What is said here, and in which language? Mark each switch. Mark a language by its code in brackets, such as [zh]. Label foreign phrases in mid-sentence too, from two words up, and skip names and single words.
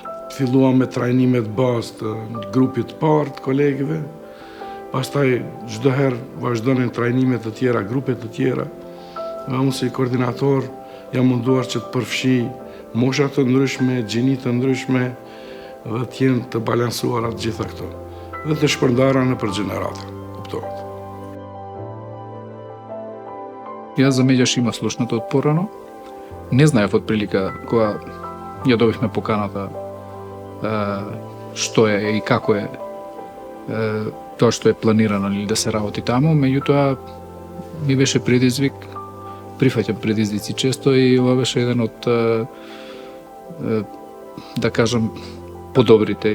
[sq] Filluam me trajnimet bazë të grupit parë të kolegëve, pastaj çdo herë vazhdonin trajnimet të tjera, grupe të tjera. Dhe unë si koordinator jam munduar që të përfshi mosha të ndryshme, gjini të ndryshme dhe të jenë të balansuara të gjitha këto dhe të shpërndara në për gjenerata, kuptohet. [mk] Јас за медјаш има слушнато од порано. Не знаев од прилика кога ја добивме поканата што е и како е тоа што е планирано или да се работи таму, меѓутоа ми беше предизвик, прифаќам предизвици често и ова беше еден од да кажам подобрите.